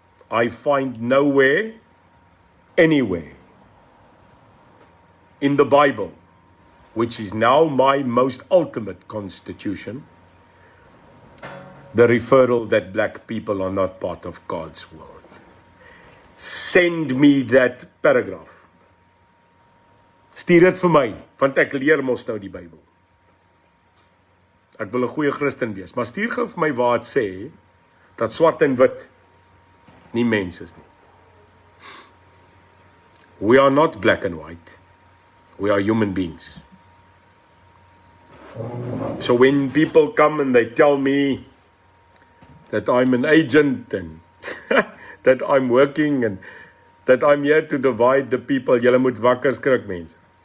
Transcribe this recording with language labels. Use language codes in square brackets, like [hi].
[en] I find nowhere, anywhere in the Bible, which is now my most ultimate constitution, the referral that black people are not part of God's world. Send me that paragraph. [af] Stuur dit vir my, want ek leer mos nou die Bybel. Ek wil 'n goeie Christen wees, maar stuur gou vir my waar dit sê dat swart en wit nie mens is nie. [en] We are not black and white. We are human beings. So when people come and they tell me that I'm an agent and that I'm working and that I'm here to divide the people, [af] julle moet wakker skrik mense.